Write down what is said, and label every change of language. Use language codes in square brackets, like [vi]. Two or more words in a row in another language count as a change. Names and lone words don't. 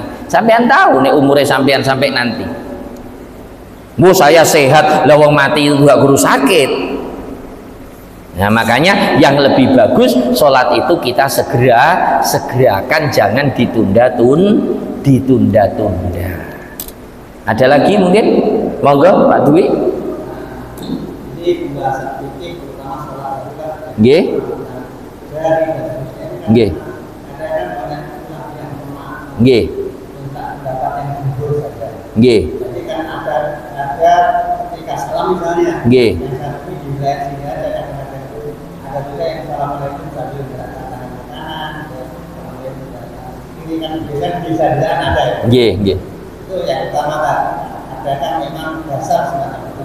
[id] Sampean tahu nih umurnya sampean sampai nanti. Bu saya sehat, lawang mati itu gak guru sakit. Nah makanya yang lebih bagus sholat itu kita segerakan, jangan ditunda-tunda. Ada lagi mungkin? Monggo Pak Dwi. Nggih. Nggih. Nggih. Nggih. Jadi kan ada ketika salam misalnya. Nggih. Ada juga yang assalamualaikum sambil mengangkat tangan ke kanan, ini kan biasanya bisa ada. Nggih, nggih. Itu yang pertama kan, ada kan memang dasar semacam itu.